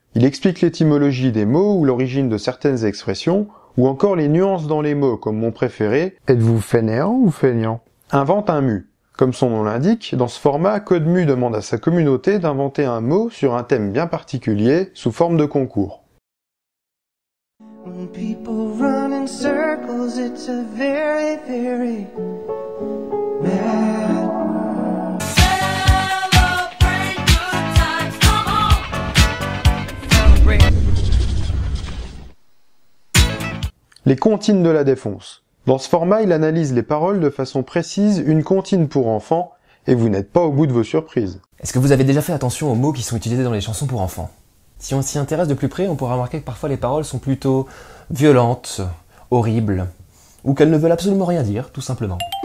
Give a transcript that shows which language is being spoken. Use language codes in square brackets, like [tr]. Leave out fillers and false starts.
[fr] Il explique l'étymologie des mots ou l'origine de certaines expressions, ou encore les nuances dans les mots, comme mon préféré, êtes-vous fainéant ou feignant? Invente un mu. Comme son nom l'indique, dans ce format, Codemu demande à sa communauté d'inventer un mot sur un thème bien particulier, sous forme de concours. [en] When people run in circles, it's a very, very mad world. Celebrate good times, come on! Celebrate. [fr] Les comptines de la défonce. Dans ce format, il analyse les paroles de façon précise, une comptine pour enfants, et vous n'êtes pas au bout de vos surprises. Est-ce que vous avez déjà fait attention aux mots qui sont utilisés dans les chansons pour enfants? Si on s'y intéresse de plus près, on pourra remarquer que parfois les paroles sont plutôt violentes, horribles, ou qu'elles ne veulent absolument rien dire, tout simplement.